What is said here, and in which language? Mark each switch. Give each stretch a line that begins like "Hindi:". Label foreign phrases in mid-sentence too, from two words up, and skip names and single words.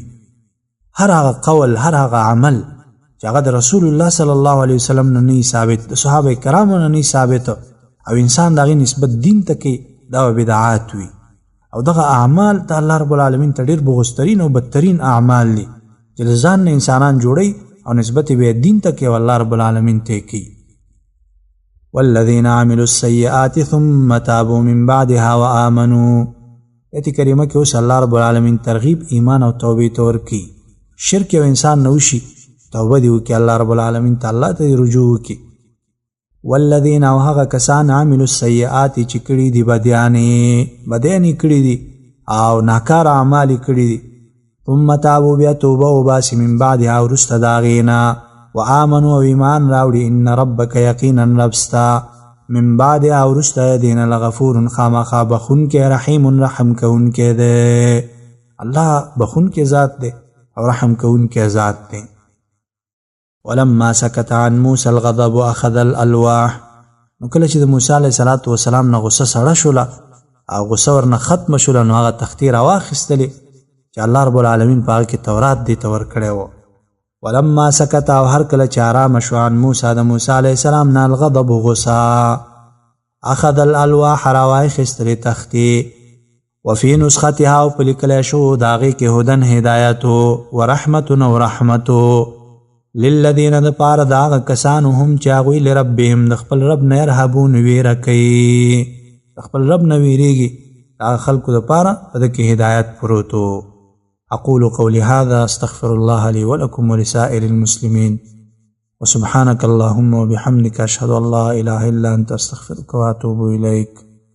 Pashto: هر هغه قول، هر هغه عمل چې هغه د رسول الله
Arabic: صلی الله علیه وسلم
Pashto: نه نه ثابت، د صحابه کرامو نه نه ثابت او انسان د هغې نسبت دین ته کوي، دا به بدعات وي. او دغه اعمال د الله رب العالمین ته ډېر بغضترین او بدترین اعمال دي چې د ځان نه انسانان جوړوي او نسبت یې بیا دین ته کوي او الله رب العالمین ته کوي.
Arabic: والذین عملوا السیئات ثم تابوا من بعدها وآمنوا.
Pashto: ایت کریمه کې اوس الله رب العالمین ترغیب ایمان او توبې ته ورکوي. شرک یو انسان نه وشي، توبه دې وکړي الله رب العالمین ته، الله ته دې رجوع وکړي. والذین او هغه کسان
Arabic: عملوا السیئات
Pashto: چې کړي دي بدیانې کړي دي او ناکاره اعمال یې کړي دي
Arabic: ثم تابوا
Pashto: بیا توبه وباسي
Arabic: من بعدها
Pashto: وروسته د هغې نه وآمنوا او ایمان راوړي
Arabic: ان ربک
Pashto: یقینا رب ستا
Arabic: من بعدها
Pashto: وروسته د دې نه لغفور خامخا بخونکی رحیم رحم کوونکی دی. الله بخونکی ذات دی او رحم کوونکی ذات دی.
Arabic: ولما سکت عن موسی الغضب اخذ الالواح.
Pashto: نو کله چې د موسی
Arabic: علیه السلام
Pashto: نه غصه سړه شوله او غصه ورنه ختمه شوله نو هغه تختې راواخیستلې چې الله رب العالمین په هغه کې تورات دې ته ورکړی و.
Arabic: ولما سکت
Pashto: او هر کله چې ارامه شو عن موسی د موسی
Arabic: علیه السلام
Pashto: نه الغضب غصه
Arabic: اخذ الالواح
Pashto: راواخیستلې تختې
Arabic: وفي نسختها
Pashto: او په لیکلی شو د هغې کې هدن هدایتو ورحمتون او رحمتو للذین د پاره د هغه کسانو هم چې هغوی لربهم د خپل رب نه یرهبون ویره کوي، د خپل رب نه ویریږي، د هغه خلکو دپاره په ده کې هدایت پروت و.
Arabic: اقول قولي هذا استغفر الله لي ولكم ولسائر المسلمين وسبحانك اللهم وبحمدك اشهد ان لا اله الا انت استغفرك واتوب اليك.